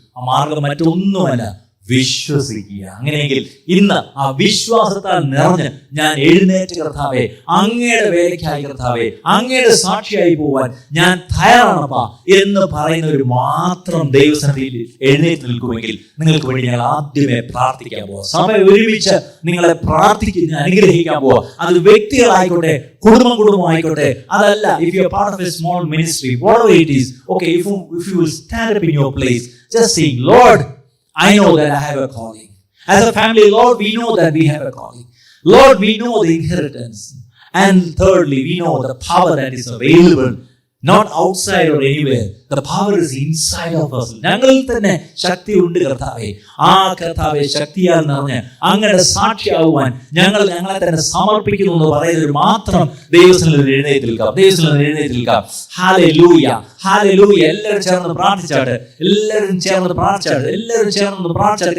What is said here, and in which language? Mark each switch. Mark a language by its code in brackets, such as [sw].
[ml] ആ മാർഗം മറ്റൊന്നുമല്ല, വിശ്വസിക്കുക. അങ്ങനെയെങ്കിൽ ഇന്ന് ആ വിശ്വാസത്താൽ നിറഞ്ഞ് ഞാൻ എഴുന്നേറ്റ് കർത്താവേ, അങ്ങയുടെ വേലയ്ക്കായി കർത്താവേ, അങ്ങയുടെ സാക്ഷിയായി പോവാൻ ഞാൻ തയ്യാറാണപ്പാ എന്ന് പറയുന്നവർ മാത്രം ദൈവസന്നിധിയിൽ എഴുന്നേറ്റ് നിൽക്കുമെങ്കിൽ നിങ്ങൾക്ക് വേണ്ടി ഞങ്ങൾ ആദ്യമേ പ്രാർത്ഥിക്കാൻ പോവാം. സഭ ഒരുമിച്ച് നിങ്ങളെ പ്രാർത്ഥിക്കുന്ന അനുഗ്രഹിക്കാൻ പോവാ. അത് വ്യക്തികളായിക്കോട്ടെ, കുടുംബമായിക്കോട്ടെ, അതല്ല, [en] if you are part of a small ministry, whatever it is, okay, if you will stand up in your place, just sing, Lord, I know that I have a calling. As a family, Lord, we know that we have a calling. Lord, we know the inheritance. And thirdly, we know the power that is available, not outside or anywhere. The power is inside of us. [ml] ഞങ്ങളിൽ തന്നെ ശക്തി ഉണ്ട് കർത്താവേ. ആ കർത്താവെ ശക്തിയാൽ നിറഞ്ഞ് അങ്ങയുടെ സാക്ഷിയാകുവാൻ ഞങ്ങളെ തന്നെ സമർപ്പിക്കുന്നു എന്ന് പറയുന്നത് മാത്രം ദൈവസന്നിധിയിൽ എഴുന്നേറ്റ് നിൽക്കാം. Hallelujah, hallelujah. എല്ലാവരും ചേർന്ന് പ്രാർത്ഥിച്ചാട്ടെ, എല്ലാവരും ചേർന്ന് പ്രാർത്ഥിച്ചാട്ടെ.